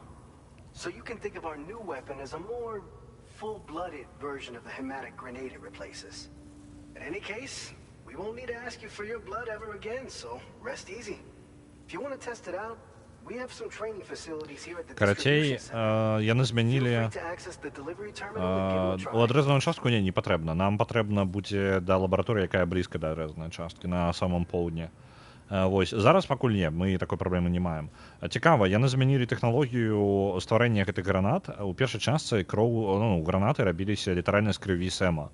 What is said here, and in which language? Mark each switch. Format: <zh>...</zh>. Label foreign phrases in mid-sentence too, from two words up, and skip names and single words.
<en>So you can think of our new weapon as a more full-blooded version of the hematic grenade it replaces. In any case, We won't need to ask you for your blood ever again, so rest easy. If you want to test it out, we have some training facilities here at the</en> <be>Карацей,</be> <en>distribution center.</en> <be>яны</be> <en>Feel</en> <be>змянілі</be> <en>free to access the delivery terminal and give it a</en> <be>у</be> <en>try.</en> <be>адрэзаную частку не патрэбна. Нам патрэбна будзе да лабараторыі, якая блізка да адрэзанай часткі на самом поўдні. Вось зараз пакуль не, мы такой праблемы не маем. Цікава, яны змянілі тэхналогію стварэння гэтых гранат. У першай частцы гранаты рабіліся літаральна з крыві Сэма.</be>